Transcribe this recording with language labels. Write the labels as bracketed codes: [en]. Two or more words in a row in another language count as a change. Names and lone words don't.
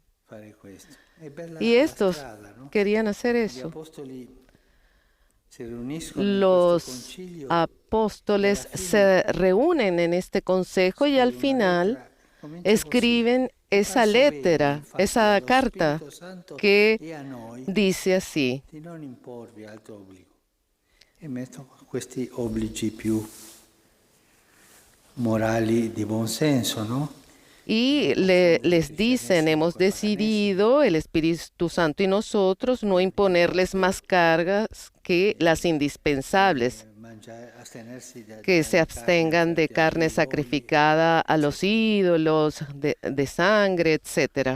[es] Y estos querían hacer eso. Los apóstoles se reúnen en este consejo y al final escriben esa lettera, esa carta que dice así: [it] di non imporvi altro obbligo. E metto questi obblighi più morali di buon senso, [es] ¿no? y les dicen, hemos decidido, el Espíritu Santo y nosotros, no imponerles más cargas que las indispensables, que se abstengan de carne sacrificada a los ídolos, de sangre, etc.